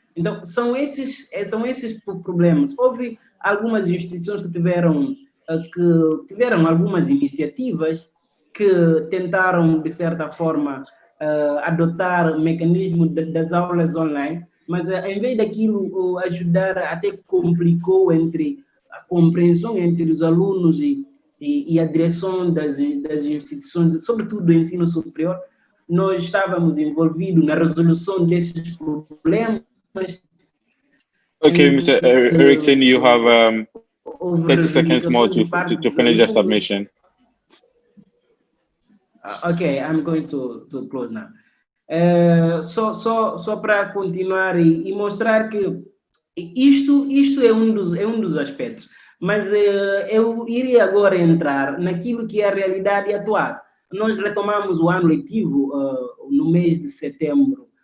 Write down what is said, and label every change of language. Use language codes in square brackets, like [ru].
[pt] Então, são esses problemas. Houve algumas instituições que tiveram algumas iniciativas que tentaram, de certa forma, adotar o mecanismo das aulas online, mas, em vez daquilo ajudar, até complicou entre a compreensão entre os alunos e a direção das instituições, sobretudo do ensino superior. Nós estávamos envolvidos na resolução desses problemas. [en] Okay, Mr. Ericson, you have 30 seconds more to finish your submission. Okay, I'm going to close now. [pt] Só para continuar e mostrar que isto é um dos aspectos, mas eu iria agora entrar naquilo que é a realidade atual. Nós retomamos o ano letivo no mês de setembro.